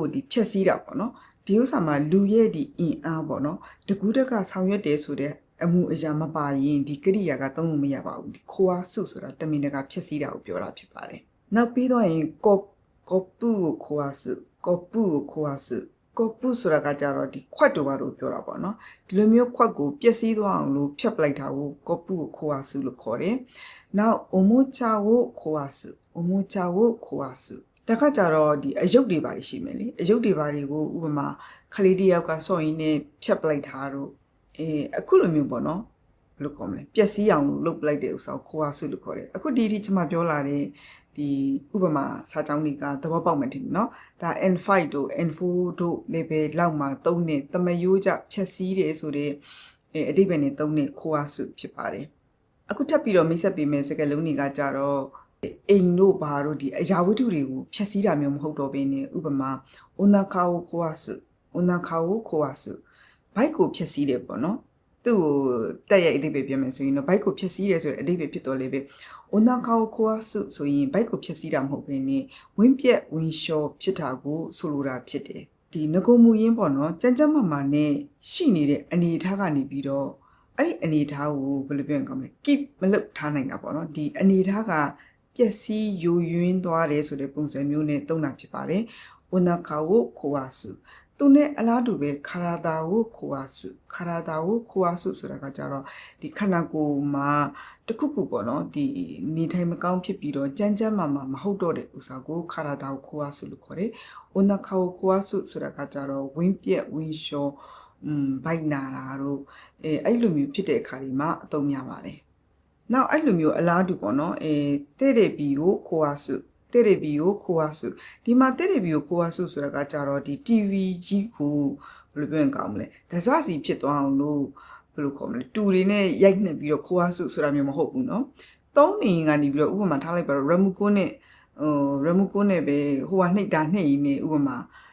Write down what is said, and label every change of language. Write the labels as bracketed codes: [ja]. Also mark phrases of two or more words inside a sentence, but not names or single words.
[my] ဒီဖြက်စီးတာပေါ့နော်ဒီဥစ္စာမှာလူရဲ့ဒီအင်အားပေါ့နော်တကူးတက်ကဆောင်ရွက်တယ်ဆိုတဲ့အမှုအရာမပါရင်ဒီကရိယာကသုံးလို့မရပါဘူးဒီခိုဝါစုဆိုတာတမင်တကာဖြက်စီးတာကိုပြောတာဖြစ်ပါတယ်နောက်ပြီးတော့ရင် [ja] コップを壊す [my] ကောပုဆိုတာကကြတော့ဒီခွက်တို့ဘာလို့ပြောတာပေါ့နော်ဒီလိုမျိုးခွက်ကိုပျက်စီးသွားအောင်လို့ဖြတ်ပလိုက်တာကို [ja] コップを壊す [my] လို့ခေါ်တယ်နောက် [ja] おもちゃを壊す [my] တခါကြတော့ဒီအယုတ်တွေပါရှိမယ်လေအယုတ်တွေပါတွေကိုဥပမာခလေးတယောက်ကစော့ရင်းနဲ့ဖြတ်ပလိုက်တာတို့အခုလိုမျိုးပေါ့နော် ဘယ်လိုခေါ်မလဲပျက်စီးအောင်လုပ်ပလိုက်တဲ့ဥစ္စာကိုခိုဝါစုလို့ခေါ်တယ်အခုဒီကျွန်မပြောလာတဲ့ဒီဥပမာစာကြောင်းတွေကသဘောပေါက်မှထင်တယ်နော်ဒါ N5 တို့ N4 တို့ level လောက်မှာသုံးတဲ့တမယိုးကြဖြက်စီးတယ်ဆိုတဲ့အဓိပ္ပာယ်နဲ့သုံးတဲ့ခိုဝါစုဖြစ်ပါတယ်အခုထပ်ပြီးတော့မိတ်ဆက်ပေးမယ်စကားလုံးတွေကကြတော့အိမ်တို့ဘာတို့ဒီအရာဝတ္ထုတွေကိုဖြက်စီးတာမျိုးမဟုတ်တော့ဘဲနဲ့ဥပမာ [ja] お腹を壊す [my] ဘိုက်ကိုဖြက်စီးတယ်ပေါ့နော်သူ့ကိုတက်ရိုက်အဓိပ္ပာယ်ပြောမယ်ဆိုရင်တော့ဘိုက်ကိုဖြက်စီးတယ်ဆိုတဲ့အဓိပ္ပာယ်ဖြစ်တော့လေပဲ [ja] お腹を壊す [my] ဆိုရင်ဘိုက်ကိုဖြက်စီးတာမဟုတ်ဘဲနဲ့ဝင်းပြက်ဝင်းလျှောဖြစ်တာကိုဆိုလိုတာဖြစ်တယ်ဒီငကိုမူရင်းပေါ့နော်ကြမ်းမာနဲ့ရှိနေတဲ့အနေအထားကနေ ပြီးတော့အဲ့ဒီအနေအထားကိုဘယ်လိုပြောရင်ကောင်းမလဲ keep မလုပ်ထားနိုင်တာပေါ့နော်ဒီအနေအထားကပျက်စီးယိုယွင်းသွားတယ်ဆိုတဲ့ပုံစံမျိုးနဲ့သုံးတာဖြစ်ပါတယ် [ja] お腹を壊す [my] သူနဲ့ အလားတူပဲ [ja] 体を壊す [my] ဆိုတာကကြတော့ဒီခန္ဓာကိုယ်မှာတခုခုပေါ့နော်ဒီနေထိုင်မကောင်းဖြစ်ပြီးတော့ကြမ်းမာမဟုတ် တော့တဲ့ဥစ္စာကို [ja] 体を壊す [my] လို့ခေါ်တယ် [ja] お腹を壊す [my] ဆိုတာကကြတော့ဝင်းပြက်ဝင်းလျှောဘိုက်နာတာ တို့အဲ့လိုမျိုးဖြစ်တဲ့အခါဒီမှာအသုံးများပါတယ်နောက်အဲ့လိုမျိုးအလားတူပေါ့နော် [ja] テレビを壊す [my] ဒီမှာ [ja] テレビを壊す [my] ဆိုတာကကြတော့ဒီ TV ကြီးကိုဘယ်လိုပြောရင်ကောင်းမလဲဒဇစီဖြစ်သွားအောင်လို့ဘယ်လိုခေါ်မလဲတူတွေနဲ့ရိုက်နှက်ပြီးတော့ခိုဝါစုဆိုတာမျိုးမဟုတ်ဘူးနော်သုံးနေရင်ကနေပြီးတော့ဥပမာထားလိုက်ပါတော့ remote နဲ့ပဲဟိုကနှိပ်တာနှိပ်ရင်းနဲ့ဥပမာ